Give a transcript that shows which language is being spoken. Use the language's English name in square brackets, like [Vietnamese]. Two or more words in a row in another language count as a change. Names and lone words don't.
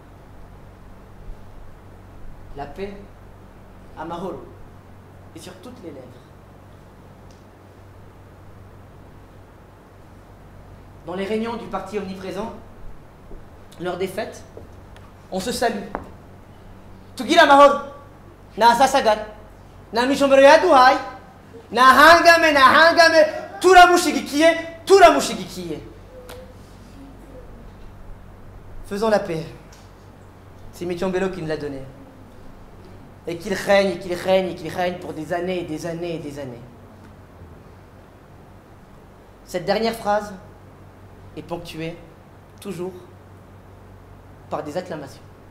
[French] La paix, Amahoro, est sur toutes les lèvres. Dans les réunions du parti omniprésent, lors des fêtes, on se salue. [Rundi] Tugira Mahoro, na sasagar, na Micombero yaduhaye, na hangame, turamushigikiye, turamushigikiye. [French] Faisons la paix. C'est Micombero qui nous l'a donné. Et qu'il règne, et qu'il règne, et qu'il règne pour des années et des années et des années. Cette dernière phrase est ponctuée, toujours, par des acclamations.